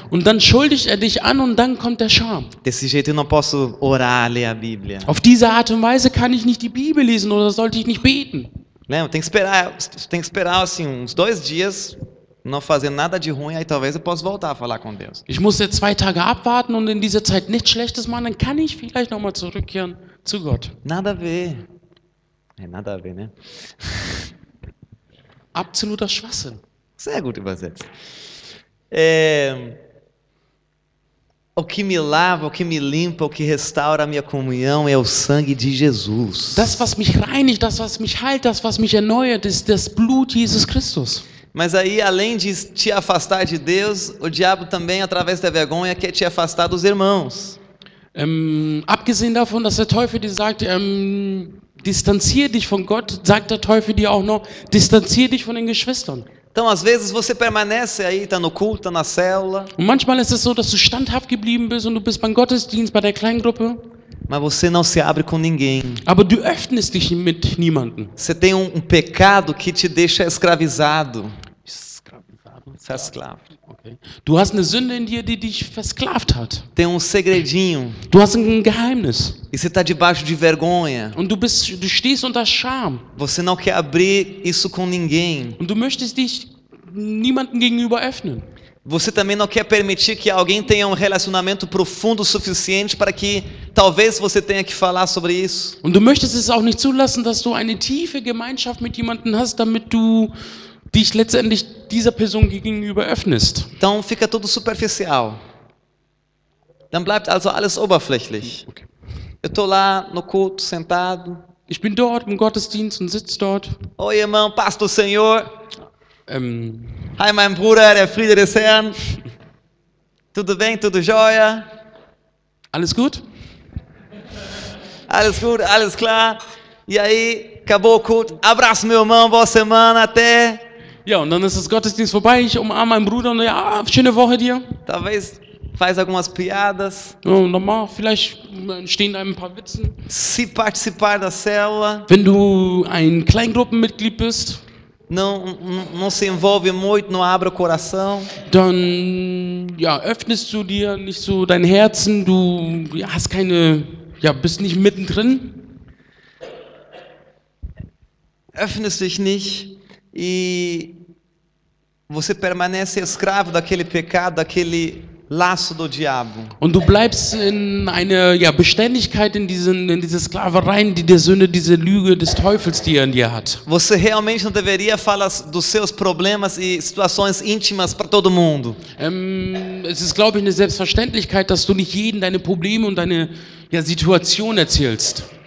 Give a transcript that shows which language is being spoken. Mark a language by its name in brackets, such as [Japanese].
[German] und dann schuldigt er dich an und dann kommt der Scham. [Portuguese] Desse jeito eu não posso orar, ler a Bíblia. [German] Auf diese Art und Weise kann ich nicht die Bibel lesen oder sollte ich nicht beten. [Portuguese] Lembra? Tem que esperar assim uns 2 dias, não fazer nada de ruim, aí talvez eu possa voltar a falar com Deus. [German] Ich muss jetzt 2 Tage abwarten und in dieser Zeit nichts Schlechtes machen, dann kann ich vielleicht nochmal zurückkehren zu Gott. [Portuguese] Nada a ver. É nada a ver, né? [German] Absoluter Schwachsinn. Sehr gut übersetzt. [Portuguese] O que me lava, o que me limpa, o que restaura a minha comunhão é o sangue de Jesus. [German] Das, was mich reinigt, das, was mich heilt, das, was mich erneuert, ist das Blut Jesus Christus. [Portuguese] Mas aí, além de te afastar de Deus, o diabo também, através da vergonha, quer te afastar dos irmãos. [German] Abgesehen davon, dass der Teufel dir sagt, distanziere dich von Gott, sagt der Teufel dir auch noch, distanziere dich von den Geschwistern. [Portuguese] Então, às vezes, você permanece aí, está no culto, está na célula, [German] Und manchmal ist es so, dass du standhaft geblieben bist und du bist beim Gottesdienst, bei der Kleingruppe, [Portuguese] mas você não se abre com ninguém. [German] aber du öffnest dich mit niemandem. [Portuguese] Você tem um pecado que te deixa escravizado. Escravo. Okay. [German] Du hast eine Sünde in dir, die dich versklavt hat. [Portuguese] Tem um segredinho. [German] Du hast ein Geheimnis. [Portuguese] E você está debaixo de vergonha. [German] Und du stehst unter Scham. [Portuguese] Você não quer abrir isso com ninguém. [German] Und du möchtest dich niemandem gegenüber öffnen. [Portuguese] Você também não quer permitir que alguém tenha um relacionamento profundo o suficiente para que talvez você tenha que falar sobre isso. [German] Und du möchtest es auch nicht zulassen, dass du eine tiefe Gemeinschaft mit jemandem hast, damit du dich letztendlich dieser Person gegenüber öffnest. [Portuguese] Então fica tudo superficial. [German] dann bleibt also alles oberflächlich. Okay. [Portuguese] Eu tô lá no culto, sentado. [German] Ich bin dort im Gottesdienst und sitze dort. [Portuguese] Oi, irmão, paz do Senhor. Ähm, [German] Hi, mein Bruder, der Friede des Herrn. [Portuguese] Tudo bem, tudo jóia? [German] alles gut? Alles gut, alles klar. [Portuguese] E aí, acabou o culto. Abraço, meu irmão, boa semana, até. [German] Ja, und dann ist das Gottesdienst vorbei. Ich umarme meinen Bruder und ja, schöne Woche dir. [Portuguese] Talvez faz algumas piadas. [German] Und nochmal, vielleicht entstehen ein paar Witzen. [Portuguese] Se participar da célula, [German] Wenn du ein Kleingruppenmitglied bist, [Portuguese] não se envolve muito, não abre o coração. [German] dann ja, öffnest du dir nicht so dein Herzen, du hast keine, ja, bist nicht mittendrin. Öffnest dich nicht [Portuguese] e você permanece escravo daquele pecado, daquele laço do diabo. [German] Und du bleibst in eine ja, Beständigkeit in diese Sklavereien, die der Sünde, diese Lüge des Teufels, die er in dir hat. [Portuguese] Você realmente não deveria falar dos seus problemas e situações íntimas para todo mundo. [German] Es ist, glaube ich, eine Selbstverständlichkeit, dass du nicht jedem deine Probleme und deine ja, Situation erzählst.